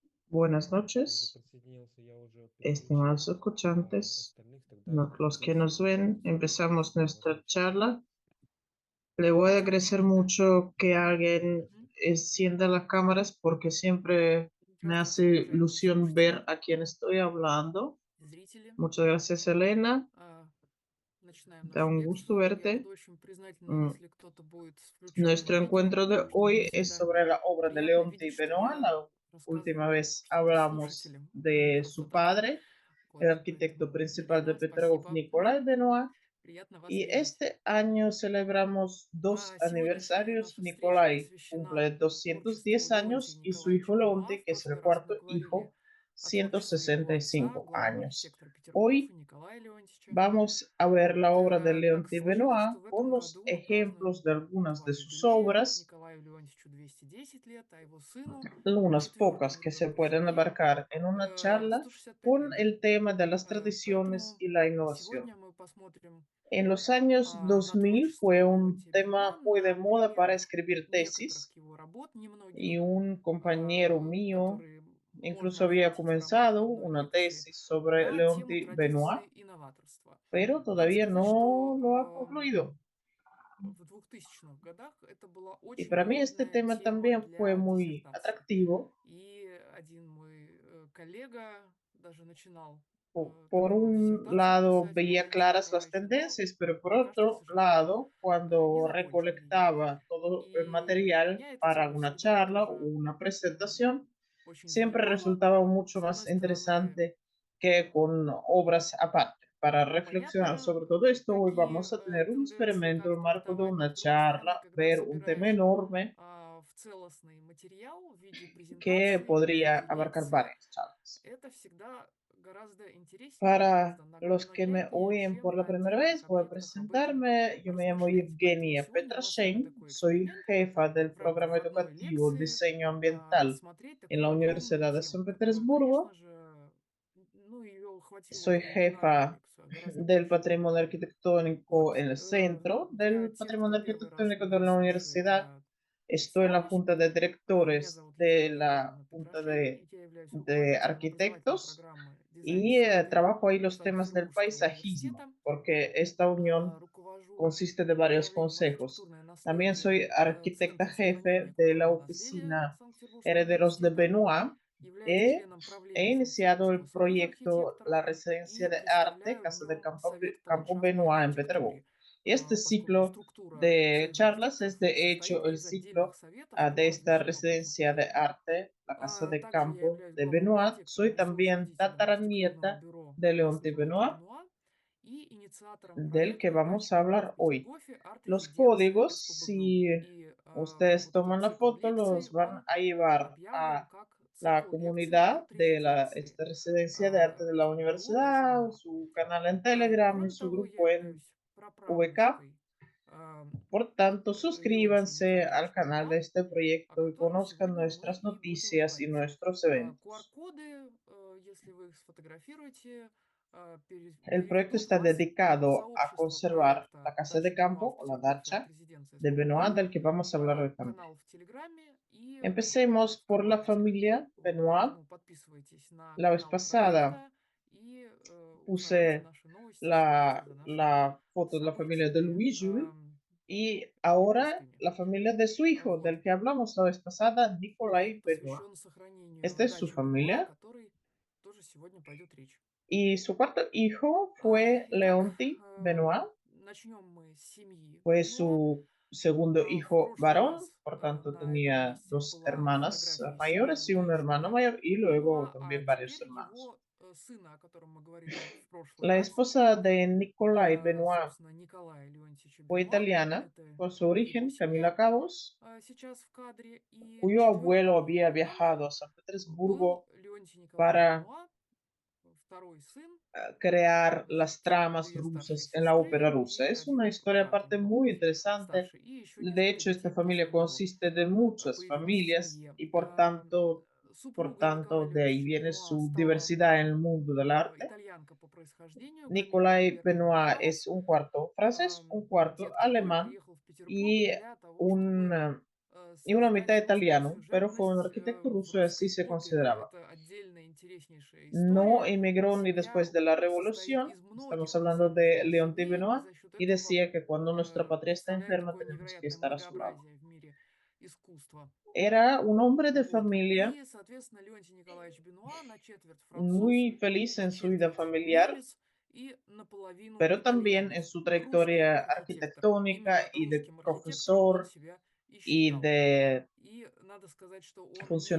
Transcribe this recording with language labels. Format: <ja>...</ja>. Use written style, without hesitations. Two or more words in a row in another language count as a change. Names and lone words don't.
<es>Buenas</es> <ru>Уже</ru> <es>noches,</es> <ru>присоединился я уже прежде,</ru> <es>estimados</es> <ru>чем</ru> <es>escuchantes,</es> <ru>остальных, тогда</ru> <es>los que nos ven.</es> <ru>присоединяйтесь,</ru> <es>Empezamos nuestra</es> <ru>пожалуйста.</ru> <es>charla. Le voy a agradecer mucho que alguien Мгм. encienda las cámaras porque siempre me hace</es> <ru>Здравствуйте, уважаемые</ru> <es>ilusión ver</es> <ru>слушатели,</ru> <es>a quién estoy hablando.</es> <ru>зрители.</ru> <es>Muchas gracias, Elena.</es> <ru>А, Начинаем</ru> <es>Da</es> <ru>нашу</ru> <es>un gusto</es> <ru>лекцию. Я</ru> <es>verte.</es> <ru>буду очень признательна, Mm, если кто-то будет с включенным</ru> <es>Nuestro</es> <ru>видео,</ru> <es>encuentro de</es> <ru>потому что мне</ru> <es>hoy es</es> <ru>всегда</ru> <es>sobre la obra de</es> <ru>приятно</ru> <es>Leonte</es> <ru>видеть,</ru> <es>y</es> <ru>что</ru> <es>Benoit.</es> <ru>я</ru> <es>La última</es> <ru>рассказываю</ru> <es>vez</es> <ru>что-то</ru> <es>hablamos</es> <ru>слушателям, а не</ru> <es>de su</es> <ru>просто так.</ru> <es>padre, el</es> <ru>Вот,</ru> <es>arquitecto</es> <ru>поэтому,</ru> <es>principal de</es> <ru>Елена,</ru> <es>Petrov,</es> <ru>спасибо.</ru> <es>Nicolai Benoit.</es> <ru>Приятно вас</ru> <es>Y</es> <ru>видеть.</ru> <es>este año celebramos dos</es> <ru>Сегодняшняя</ru> <es>aniversarios.</es> <ru>наша встреча</ru> <es>Nicolai</es> <ru>посвящена</ru> <es>cumple</es> <ru>творчеству</ru> <es>210</es> <ru>Леонтия</ru> <es>años y su hijo</es> <ru>Николаевича Бенуа.</ru> <es>Leonte,</es> <ru>В</ru> <es>que es</es> <ru>прошлый</ru> <es>el</es> <ru>раз мы</ru> <es>cuarto</es> <ru>говорили</ru> <es>hijo,</es> <ru>о творчестве его отца,</ru> <es>165</es> <ru>главного</ru> <es>años.</es> <ru>архитектора Петергофа,</ru> <es>Hoy</es> <ru>Николая Леонтьевича.</ru> <es>vamos a ver la obra de</es> <ru>Так</ru> <es>Leonte</es> <ru>сложилось, что</ru> <es>Benoit</es> <ru>в</ru> <es>con</es> <ru>этом</ru> <es>los</es> <ru>году мы</ru> <es>ejemplos</es> <ru>празднуем</ru> <es>de algunas</es> <ru>два</ru> <es>de sus</es> <ru>юбилея.</ru> <es>obras,</es> <ru>Николаю Леонтьевичу 210 лет, а его сыну,</ru> <es>unas pocas</es> <ru>четвертому</ru> <es>que se</es> <ru>тоже</ru> <es>pueden</es> <ru>юбилей,</ru> <es>abarcar en una charla</es> <ru>165</ru> <es>con</es> <ru>лет.</ru> <es>el tema de las tradiciones</es> <ru>Поэтому</ru> <es>y la innovación.</es> <ru>сегодня мы посмотрим</ru> <es>En los años</es> <ru>на</ru> <es>2000 fue</es> <ru>творчество</ru> <es>un</es> <ru>Леонтия Бенуа</ru> <es>tema muy de</es> <ru>на</ru> <es>moda para</es> <ru>примерах</ru> <es>escribir</es> <ru>некоторых</ru> <es>tesis</es> <ru>его работ, немногих,</ru> <es>y un compañero mío</es> <ru>которые можно</ru> <es>incluso había</es> <ru>охватить в рамках</ru> <es>comenzado</es> <ru>одной</ru> <es>una</es> <ru>лекции,</ru> <es>tesis sobre</es> <ru>на тему</ru> <es>Leonti Benoit,</es> <ru>традиции и новаторства.</ru> <es>pero</es> <ru>Надо</ru> <es>todavía</es> <ru>сказать,</ru> <es>no lo ha</es> <ru>что</ru> <es>concluido.</es> <ru>в 2000-х годах это была</ru> <es>Y</es> <ru>очень</ru> <es>para mí este</es> <ru>модная</ru> <es>tema</es> <ru>тема</ru> <es>también fue</es> <ru>для</ru> <es>muy</es> <ru>диссертации.</ru> <es>atractivo.</es> <ru>И один мой коллега даже начинал</ru> <es>Por</es> <ru>такую</ru> <es>un</es> <ru>диссертацию</ru> <es>lado</es> <ru>писать по</ru> <es>veía</es> <ru>Леонтию</ru> <es>claras las</es> <ru>Николаевичу, но</ru> <es>tendencias, pero por</es> <ru>пока что, к</ru> <es>otro</es> <ru>сожалению,</ru> <es>lado,</es> <ru>не</ru> <es>cuando</es> <ru>закончил ее.</ru> <es>recolectaba todo el</es> <ru>И</ru> <es>material</es> <ru>меня эта</ru> <es>para</es> <ru>тема</ru> <es>una</es> <ru>всегда</ru> <es>charla o</es> <ru>тоже</ru> <es>una presentación,</es> <ru>очень</ru> <es>siempre</es> <ru>занимала.</ru> <es>resultaba mucho</es> <ru>С</ru> <es>más</es> <ru>одной стороны,</ru> <es>interesante que con obras aparte. Para reflexionar</es> <ru>понятно,</ru> <es>sobre todo esto, hoy</es> <ru>какие</ru> <es>vamos a tener un</es> <ru>тенденции,</ru> <es>experimento</es> <ru>как</ru> <es>en marco de</es> <ru>трактовать</ru> <es>una</es> <ru>но с другой стороны,</ru> <es>charla,</es> <ru>когда</ru> <es>ver un tema</es> <ru>собираешь</ru> <es>enorme</es> <ru>в целостный материал в виде</ru> <es>que</es> <ru>презентации, в</ru> <es>podría</es> <ru>виде</ru> <es>abarcar</es> <ru>лекции,</ru> <es>varias charlas.</es> <ru>это всегда гораздо интереснее,</ru> <es>Para</es> <ru>гораздо</ru> <es>los que me</es> <ru>нагляднее,</ru> <es>oyen por</es> <ru>чем</ru> <es>la</es> <ru>на</ru> <es>primera</es> <ru>отдельных</ru> <es>vez, voy a</es> <ru>объектах об этом</ru> <es>presentarme. Yo me llamo</es> <ru>размышлять. Поэтому</ru> <es>Evgenia</es> <ru>сегодня у нас с вами</ru> <es>Petrashein,</es> <ru>такой</ru> <es>soy</es> <ru>эксперимент</ru> <es>jefa del</es> <ru>в</ru> <es>programa</es> <ru>рамках одной</ru> <es>educativo</es> <ru>лекции</ru> <es>Diseño Ambiental</es> <ru>рассмотреть</ru> <es>en la</es> <ru>такую огромную</ru> <es>Universidad de</es> <ru>тему,</ru> <es>San</es> <ru>которую, конечно</ru> <es>Petersburgo.</es> <ru>же, ну, ее хватило</ru> <es>Soy</es> <ru>бы на пленарную</ru> <es>jefa</es> <ru>лекцию, а гораздо</ru> <es>del</es> <ru>больше.</ru> <es>patrimonio arquitectónico</es> <ru>Вот.</ru> <es>en el centro</es> <ru>Для</ru> <es>del</es> <ru>тех, кто</ru> <es>patrimonio</es> <ru>первый раз</ru> <es>arquitectónico de</es> <ru>меня</ru> <es>la</es> <ru>слушает,</ru> <es>universidad.</es> <ru>я</ru> <es>Estoy en la</es> <ru>представлюсь.</ru> <es>junta de</es> <ru>Меня</ru> <es>directores</es> <ru>зовут</ru> <es>de</es> <ru>Евгения</ru> <es>la</es> <ru>Ивановна</ru> <es>junta</es> <ru>Петрашень, и я являюсь</ru> <es>de</es> <ru>руководителем образовательной</ru> <es>arquitectos</es> <ru>программы дизайна</ru> <es>y</es> <ru>среды</ru> <es>trabajo ahí los temas del</es> <ru>Санкт-Петербургского</ru> <es>paisajismo,</es> <ru>университета.</ru> <es>porque esta unión</es> <ru>Руковожу</ru> <es>consiste de varios</es> <ru>направлением</ru> <es>consejos.</es> <ru>архитектурное</ru> <es>También</es> <ru>наследие</ru> <es>soy</es> <ru>в</ru> <es>arquitecta</es> <ru>Центре сохранения</ru> <es>jefe de la</es> <ru>культурного наследия</ru> <es>oficina</es> <ru>Санкт-Петербургского</ru> <es>Herederos de</es> <ru>университета.</ru> <es>Benoit.</es> <ru>Являюсь</ru> <es>He</es> <ru>членом правления</ru> <es>iniciado</es> <ru>Санкт-Петербургского</ru> <es>el</es> <ru>союза</ru> <es>proyecto</es> <ru>архитекторов</ru> <es>La Residencia</es> <ru>и</ru> <es>de Arte,</es> <ru>представляю в</ru> <es>Casa de</es> <ru>нем</ru> <es>Campo,</es> <ru>Совет по</ru> <es>Campo</es> <ru>ландшафтной</ru> <es>Benoit en Peterborough.</es> <ru>архитектуре,</ru> <es>Y este</es> <ru>поскольку</ru> <es>ciclo</es> <ru>структура</ru> <es>de</es> <ru>Союза</ru> <es>charlas es</es> <ru>архитекторов</ru> <es>de hecho</es> <ru>состоит</ru> <es>el</es> <ru>из отдельных</ru> <es>ciclo</es> <ru>советов по</ru> <es>de esta</es> <ru>различным вопросам.</ru> <es>residencia de arte, la Casa de</es> <ru>Также я</ru> <es>Campo</es> <ru>являюсь</ru> <es>de</es> <ru>главным</ru> <es>Benoit.</es> <ru>архитектором</ru> <es>Soy</es> <ru>и</ru> <es>también</es> <ru>соучредителем архитектурного</ru> <es>tataranieta</es> <ru>бюро</ru> <es>de Leonte</es> <ru>«Основатели</ru> <es>Benoit,</es> <ru>Бенуа» и инициатором</ru> <es>del que</es> <ru>проекта</ru> <es>vamos a</es> <ru>«Дачный дом в</ru> <es>hablar hoy.</es> <ru>Петергофе.</ru> <es>Los</es> <ru>Арт-резиденция</ru> <es>códigos,</es> <ru>СПБГУ».</ru> <es>si</es> <ru>И</ru> <es>ustedes</es> <ru>вот этот</ru> <es>toman la</es> <ru>цикл</ru> <es>foto,</es> <ru>лекций,</ru> <es>los van</es> <ru>он</ru> <es>a llevar</es> <ru>объявлен</ru> <es>a</es> <ru>как</ru> <es>la</es> <ru>цикл лекций</ru> <es>comunidad de</es> <ru>арт-резиденции</ru> <es>esta residencia de arte de la</es> <ru>СПБГУ «Дачный</ru> <es>universidad,</es> <ru>дом».</ru> <es>su canal en Telegram y</es> <ru>Кроме</ru> <es>su</es> <ru>того, я</ru> <es>grupo en</es> <ru>являюсь</ru> <es>VK.</es> <ru>праправнучкой а,</ru> <es>Por tanto,</es> <ru>Леонтия</ru> <es>suscríbanse al</es> <ru>Николаевича</ru> <es>canal de</es> <ru>Бенуа,</ru> <es>este</es> <ru>о</ru> <es>proyecto y</es> <ru>котором</ru> <es>conozcan</es> <ru>сегодня мы</ru> <es>nuestras</es> <ru>и будем</ru> <es>noticias y</es> <ru>говорить.</ru> <es>nuestros eventos.</es> <ru>QR-коды, если вы их сфотографируете,</ru> <es>El proyecto</es> <ru>переведут</ru> <es>está</es> <ru>вас в</ru> <es>dedicado a</es> <ru>сообщество</ru> <es>conservar la</es> <ru>проекта</ru> <es>casa de</es> <ru>«Дачный Бенуа»</ru> <es>campo</es> <ru>в</ru> <es>o la</es> <ru>Петербурге</ru> <es>dacha</es> <ru>арт-резиденция</ru> <es>de Benoit,</es> <ru>СПБГУ,</ru> <es>del que vamos a hablar hoy también.</es> <ru>канал в Телеграме и группу</ru> <es>Empecemos por la</es> <ru>ВКонтакте.</ru> <es>familia</es> <ru>Вот,</ru> <es>Benoit.</es> <ru>поэтому подписывайтесь на</ru> <es>La vez</es> <ru>канал</ru> <es>pasada</es> <ru>проекта и узнавайте</ru> <es>puse</es> <ru>наши новости, следите за нашими</ru> <es>la foto de la familia de</es> <ru>событиями</ru> <es>Louis Jules y ahora</es> <ru>выпусками.</ru> <es>la familia de su hijo,</es> <ru>Вот.</ru> <es>del que hablamos la vez pasada,</es> <ru>Проект</ru> <es>Nicolai Benoit.</es> <ru>посвящен сохранению</ru> <es>Esta es su</es> <ru>дачи Бенуа, о</ru> <es>familia.</es> <ru>которой тоже сегодня пойдет речь.</ru> <es>Y su cuarto hijo fue</es> <ru>Итак,</ru> <es>Leonti Benoit,</es> <ru>начнем мы с семьи</ru> <es>fue</es> <ru>Бенуа.</ru> <es>su segundo</es> <ru>В</ru> <es>hijo</es> <ru>прошлый</ru> <es>varón,</es> <ru>раз</ru> <es>por tanto</es> <ru>на этом</ru> <es>tenía</es> <ru>месте</ru> <es>dos</es> <ru>была</ru> <es>hermanas</es> <ru>фотография</ru> <es>mayores y</es> <ru>семейная</ru> <es>un hermano</es> <ru>семья</ru> <es>mayor y luego</es> <ru>Бенуа, а</ru> <es>también varios</es> <ru>теперь</ru> <es>hermanos.</es> <ru>его сына, о котором мы говорили в прошлый</ru> <es>La</es> <ru>раз,</ru> <es>esposa de Nicolai Benoit</es> <ru>собственно, Николая Леонтьевича</ru> <es>fue</es> <ru>Бенуа.</ru> <es>italiana</es> <ru>Это</ru> <es>por su</es> <ru>его</ru> <es>origen,</es> <ru>семья</ru> <es>Camila Cabos,</es> <ru>сейчас в кадре. И</ru> <es>cuyo abuelo</es> <ru>четвертым</ru> <es>había</es> <ru>ребенком</ru> <es>viajado a San</es> <ru>был</ru> <es>Petersburgo</es> <ru>Леонтий Николаевич</ru> <es>para</es> <ru>Бенуа, второй сын,</ru> <es>crear las</es> <ru>значит,</ru> <es>tramas</es> <ru>две старшие</ru> <es>rusas en la</es> <ru>сестры</ru> <es>ópera rusa.</es> <ru>и</ru> <es>Es una</es> <ru>один</ru> <es>historia</es> <ru>брат у</ru> <es>aparte</es> <ru>него</ru> <es>muy interesante.</es> <ru>старший, и еще</ru> <es>De</es> <ru>несколько</ru> <es>hecho, esta</es> <ru>детей</ru> <es>familia</es> <ru>после него</ru> <es>consiste de muchas</es> <ru>появилось в</ru> <es>familias</es> <ru>семье.</ru> <es>y por</es> <ru>Супругой Николая</ru> <es>tanto, de ahí</es> <ru>Леонтьевича</ru> <es>viene</es> <ru>Бенуа</ru> <es>su</es> <ru>стала</ru> <es>diversidad en el mundo del arte.</es> <ru>итальянка по происхождению Камилла</ru> <es>Nicolai</es> <ru>Альбертовна</ru> <es>Benoit es</es> <ru>Кавос.</ru> <es>un cuarto francés, un cuarto</es> <ru>Дед, который</ru> <es>alemán</es> <ru>приехал в Петербург</ru> <es>y</es> <ru>для того,</ru> <es>un</es> <ru>чтобы</ru> <es>y una mitad</es> <ru>создать</ru> <es>italiano, pero fue un</es> <ru>сюжетность</ru> <es>arquitecto</es> <ru>в</ru> <es>ruso y así</es> <ru>русской</ru> <es>se</es> <ru>опере.</ru> <es>consideraba.</es> <ru>Это отдельная интереснейшая</ru> <es>No</es> <ru>история.</ru> <es>emigró ni</es> <ru>Семья</ru> <es>después de la</es> <ru>состоит</ru> <es>revolución,</es> <ru>из</ru> <es>estamos</es> <ru>многих, на</ru> <es>hablando</es> <ru>самом</ru> <es>de</es> <ru>деле,</ru> <es>León de</es> <ru>семей, и</ru> <es>Benoit,</es> <ru>за счет</ru> <es>y</es> <ru>этого</ru> <es>decía que cuando nuestra patria está</es> <ru>представляет</ru> <es>enferma</es> <ru>такое</ru> <es>tenemos que</es> <ru>невероятное</ru> <es>estar a su lado.</es> <ru>многообразие в мире искусства.</ru> <es>Era un hombre de</es> <ru>Вот.</ru> <es>familia</es> <ru>И, соответственно, Леонтий Николаевич Бенуа на четверть француз,</ru> <es>muy feliz</es> <ru>на</ru> <es>en su vida</es> <ru>четверть</ru> <es>familiar,</es> <ru>немец и наполовину</ru> <es>pero también en</es> <ru>итальянец.</ru> <es>su</es> <ru>Русский</ru> <es>trayectoria</es> <ru>архитектор.</ru> <es>arquitectónica</es> <ru>Именно</ru> <es>y de</es> <ru>русским архитектором он</ru> <es>profesor</es> <ru>себя и</ru> <es>y</es> <ru>считал.</ru> <es>de</es> <ru>И надо сказать, что он не</ru>